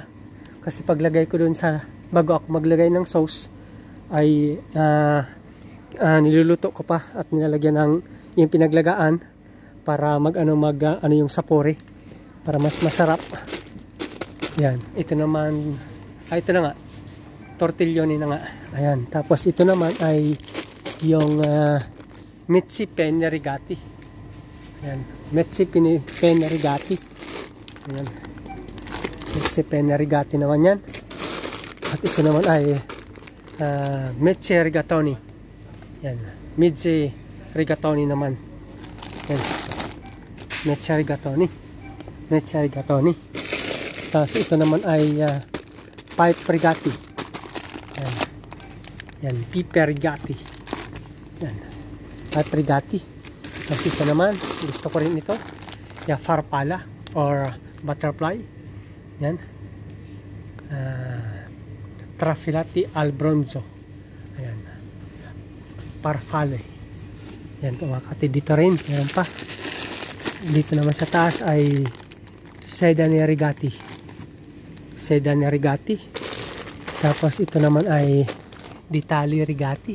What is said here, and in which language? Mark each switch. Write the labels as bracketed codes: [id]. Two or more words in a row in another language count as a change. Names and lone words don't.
[tl] Kasi paglagay ko dun sa, bago ako maglagay ng sauce, ay niluluto ko pa at nilalagyan ng yung pinaglagaan para ano yung sapore para mas masarap. Yan, ito naman ito na nga, tortiglioni na nga. Ayan, tapos ito naman ay yung mezzi penne rigati. Ayan, mezzi penne rigati. Ayan, mezzi penne rigati naman yan. At ito naman ay mezzi rigatoni. Yan, mezzi rigatoni naman. Yan, mezzi rigatoni. Mezzi rigatoni. Tapos ito naman ay pipe rigati. Yan. Yan, pipe rigati. Yan. Pipe rigati. Tapos ito naman, gusto ko rin ito. Yung farfalla or butterfly. Yan. [it] Trafilati al bronzo. [tl] Ayan. Farfalle. Yan po mga kapatid. Dito rin, meron pa. Dito naman sa taas ay sedane rigati. Sedane rigati. Tapos ito naman ay ditali rigati.